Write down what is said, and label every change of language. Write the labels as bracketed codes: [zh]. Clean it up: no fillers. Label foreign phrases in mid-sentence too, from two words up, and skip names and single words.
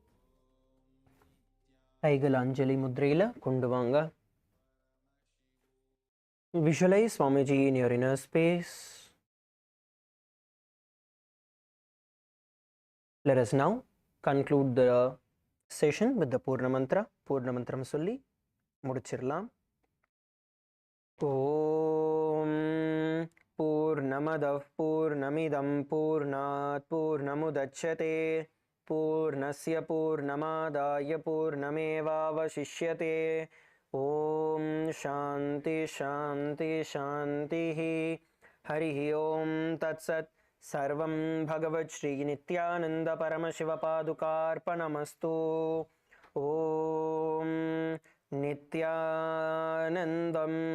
[ta] கைகள் அஞ்சலி முத்ரையில் கொண்டு வாங்க. [en] Visualize Swamiji in your inner space. Let us now conclude the session with the Purna Mantra. [ta] Purna Mantram சொல்லி முடிச்சிடலாம். [sa] ॐ पूर्णमदः पूर्णमिदं पूर्णात् पूर्णमुदच्यते पूर्णस्य पूर्णमादाय पूर्णमेवावशिष्यते. ॐ शान्ति शान्ति शान्तिः. हरिः ॐ तत्सत्. सर्वं भगवत् श्री नित्यानंद परमशिव पादुकार्पणमस्तु. ओम नित्यानंदम.